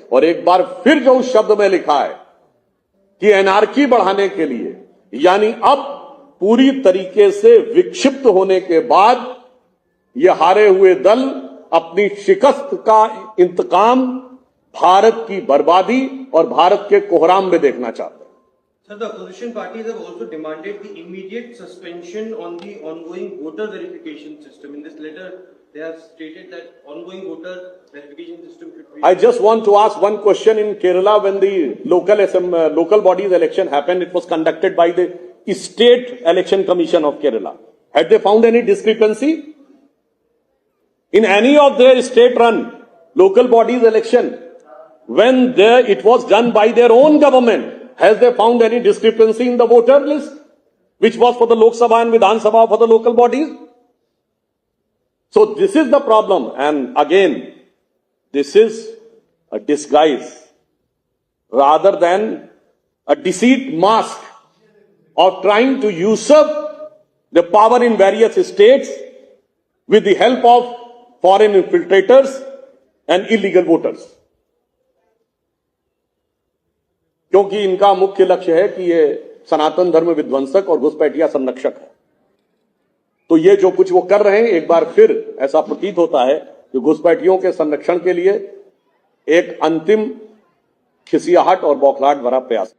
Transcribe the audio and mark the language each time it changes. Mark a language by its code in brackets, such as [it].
[hi] और एक बार फिर जो उस शब्द में लिखा है कि एनार्की बढ़ाने के लिए, यानी अब पूरी तरीके से विक्षिप्त होने के बाद ये हारे हुए दल अपनी शिकस्त का इंतकाम भारत की बर्बादी और भारत के कोहराम में देखना चाहते हैं। [en] Sir, the opposition parties have also demanded the immediate suspension on the ongoing voter verification system. In this letter, they have stated that ongoing voter verification system should be... I just want to ask one question. In Kerala, when the local bodies election happened, it was conducted by the State Election Commission of Kerala. Had they found any discrepancy? In any of their state-run local bodies election, when it was done by their own government, has they found any discrepancy in the voter list, which was for the Lok Sabha and Vidhan Sabha for the local bodies? So this is the problem. And again, this is a disguise rather than a deceit mask of trying to usurp the power in various states with the help of foreign infiltrators and illegal voters. [hi] क्योंकि इनका मुख्य लक्ष्य है कि ये सनातन धर्म विध्वंसक और घुसपैठिया संरक्षक है। तो ये जो कुछ वो कर रहे हैं, एक बार फिर ऐसा प्रतीत होता है कि घुसपैठियों के संरक्षण के लिए एक अंतिम खिसियाहट और बौखलाहट भरा प्रयास।